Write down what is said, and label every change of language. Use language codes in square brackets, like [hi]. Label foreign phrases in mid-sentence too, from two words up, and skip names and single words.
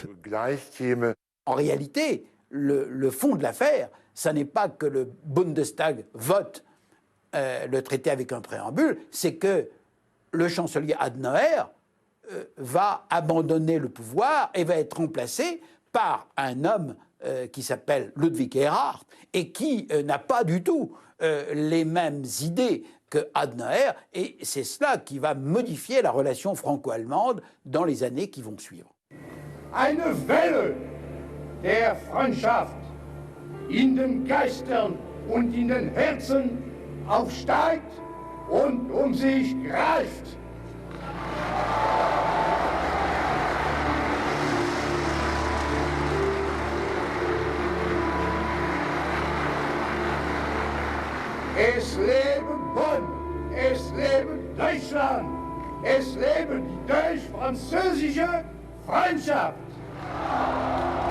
[fr] En réalité, le fond de l'affaire, ça n'est pas que le Bundestag vote le traité avec un préambule, c'est que le chancelier Adenauer va abandonner le pouvoir et va être remplacé par un homme qui s'appelle Ludwig Erhard et qui n'a pas du tout les mêmes idées que Adenauer, et c'est cela qui va modifier la relation franco-allemande dans les années qui vont suivre. [de] Eine Welle der Freundschaft in den Geistern und in den Herzen aufsteigt und sich greift. Es lebe Bonn, es lebe Deutschland, es lebe die deutsch-französische Freundschaft.